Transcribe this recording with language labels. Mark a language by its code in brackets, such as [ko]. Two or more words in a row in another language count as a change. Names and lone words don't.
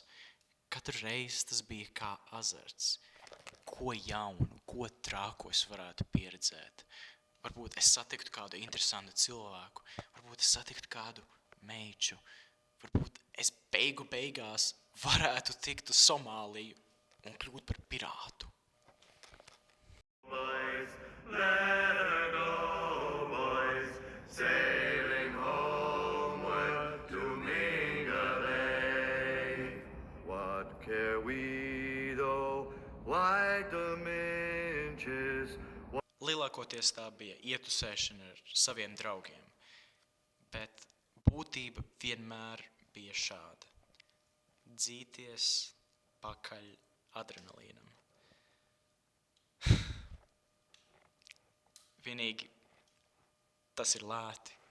[lv] Katru reizi tas bija kā azarts. Ko jaunu, ko trāku es varētu pieredzēt. Varbūt es satiktu kādu interesantu cilvēku, varbūt es satiktu kādu meiču, varbūt es beigās varētu tikt uz Somāliju un kļūt par pirātu. [en] Boys, let her go, boys, sailing homeward to Minga Bay. What care we though, like the minches? [lv] Lielākoties tā bija ietusēšana ar saviem draugiem, bet būtība vienmēr bija šāda. Dzīties pakaļ adrenalīnam. Vienīgi tas ir lēti.